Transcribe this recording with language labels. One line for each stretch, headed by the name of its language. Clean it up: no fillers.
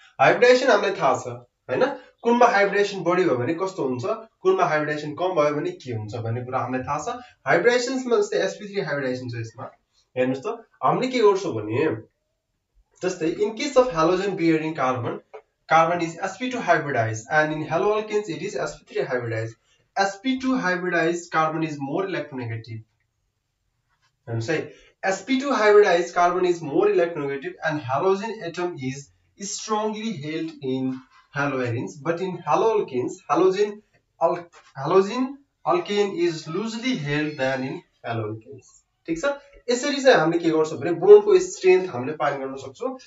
Nepali: Hybridisation हामीलाई थाहा छ हैन, कुनमा हाइब्रिडाइजेसन बढी भयो भने कस्तो हुन्छ, कुनमा हाइब्रिडाइजेसन कम भयो भने के हुन्छ भन्ने कुरा हामीलाई थाहा छ। हाइब्रिडाइजेसनमा जस्तै sp3 हाइब्रिडाइजेसन छ यसमा, हेर्नुस् त हामीले के गर्छौं भने जस्तै
English: In case of halogen bearing carbon is sp2 hybridized and in haloalkanes it is sp3 hybridized. sp2 hybridized carbon is more electronegative. And say sp2 hybridized carbon is more electronegative and halogen atom is strongly held in haloarenes, but in haloalkanes halogen alkane is loosely held than in haloalkanes.
Nepali: ठीक छ, यसरी चाहिँ हामीले के गर्छौं भने बोन्डको strength हामीले find गर्न सक्छौं।